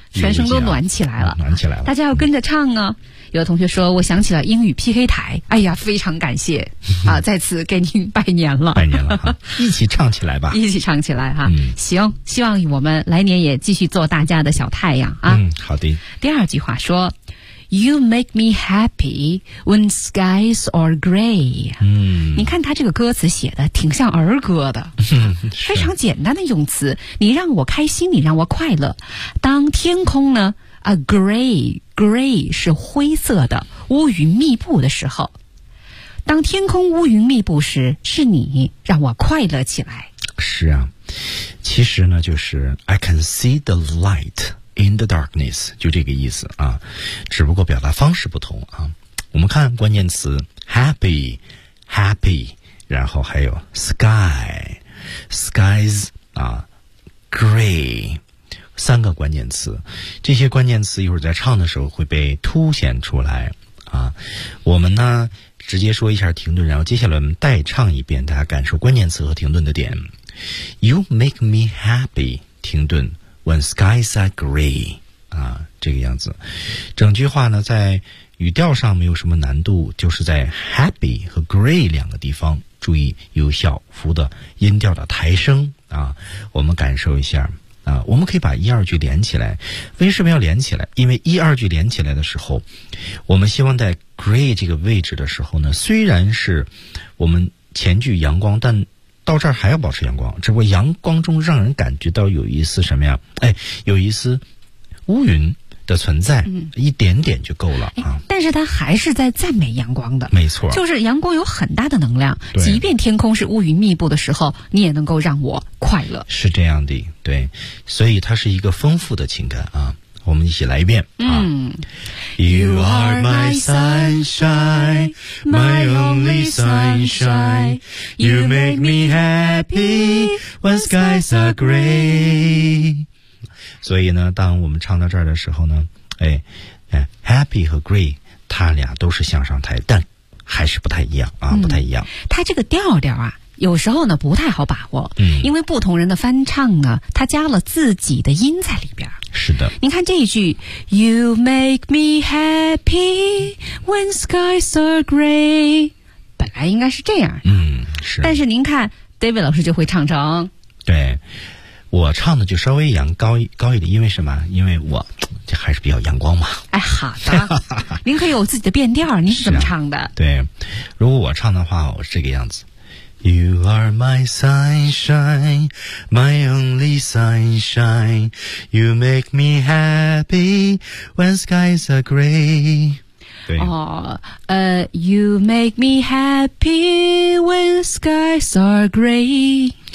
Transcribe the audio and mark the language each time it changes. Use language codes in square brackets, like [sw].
[zh] 全身都暖起来了，暖起来了，大家要跟着唱啊。有的同学说我想起了英语 PK 台，哎呀，非常感谢啊，再次给您拜年了。拜年了哈，一起唱起来吧。一起唱起来哈，行，希望我们来年也继续做大家的小太阳啊。好的。第二句话说， [en] You make me happy when skies are gray。 [zh] 你看他这个歌词写的挺像儿歌的，非常简单的用词。你让我开心，你让我快乐。当天空呢 ，a gray 是灰色的，乌云密布的时候，当天空乌云密布时，是你让我快乐起来。是啊，其实呢，就是 [en] I can see the light。 In the darkness, [zh] 就这个意思啊，只不过表达方式不同啊。我们看关键词 happy, 然后还有 skies, 啊 gray, 三个关键词。这些关键词一会儿在唱的时候会被凸显出来啊。我们呢直接说一下停顿，然后接下来我们代唱一遍，大家感受关键词和停顿的点。 [en] You make me happy, 停顿。 When skies are gray, [zh] 啊，这个样子。整句话呢，在语调上没有什么难度，就是在 happy 和 gray 两个地方，注意有小幅的音调的抬升啊。我们感受一下啊，我们可以把一二句连起来。为什么要连起来？因为一二句连起来的时候，我们希望在 gray 这个位置的时候呢，虽然是我们前句阳光，但到这儿还要保持阳光，只不过阳光中让人感觉到有一丝什么呀？哎，有一丝乌云的存在，一点点就够了啊。但是它还是在赞美阳光的，没错，就是阳光有很大的能量，即便天空是乌云密布的时候，你也能够让我快乐。是这样的，对，所以它是一个丰富的情感啊。我们一起来一遍啊。 [en] You are my sunshine, my only sunshine. You make me happy when skies are gray. [zh] 所以呢，当我们唱到这儿的时候呢，哎 ，happy 和 gray 它俩都是向上抬，但还是不太一样啊，不太一样。它这个调调啊，有时候呢不太好把握，因为不同人的翻唱呢，它加了自己的音在里边。是的，您看这一句 ， [en] You make me happy when skies are gray， [zh] 本来应该是这样的，是。但是您看 ，David 老师就会唱成，对，我唱的就稍微扬高一点，因为什么？因为我这还是比较阳光嘛。哎，好的，您可以有自己的变调，您是怎么唱的？对，如果我唱的话，我是这个样子。 [en] You are my sunshine, my only sunshine. You make me happy when skies are gray. You make me happy when skies are gray.